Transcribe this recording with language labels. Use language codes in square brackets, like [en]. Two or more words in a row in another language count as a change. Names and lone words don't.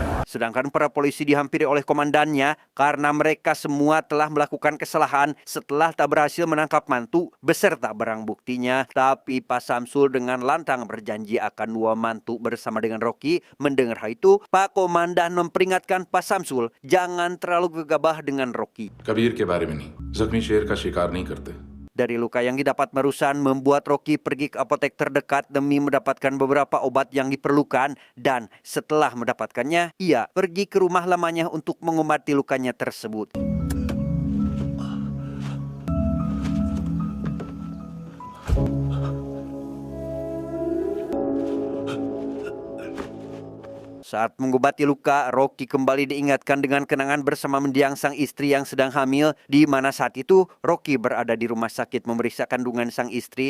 [id] Sedangkan para polisi dihampiri oleh komandannya karena mereka semua telah melakukan kesalahan setelah tak berhasil menangkap mantu beserta barang buktinya. Tapi Pak Samsul dengan lantang berjanji akan dua mantu bersama dengan Rocky. Mendengar hal itu, Pak Komandan memperingatkan Pak Samsul jangan terlalu gegabah dengan Rocky. [hi] कबीर के बारे में नहीं, जख्मी शेर का शिकार नहीं करते। [id] Dari luka yang didapat Marusan membuat Rocky pergi ke apotek terdekat demi mendapatkan beberapa obat yang diperlukan, dan setelah mendapatkannya, ia pergi ke rumah lamanya untuk mengobati lukanya tersebut. Saat mengobati luka, Rocky kembali diingatkan dengan kenangan bersama mendiang sang istri yang sedang hamil, di mana saat itu Rocky berada di rumah sakit memeriksa kandungan sang istri.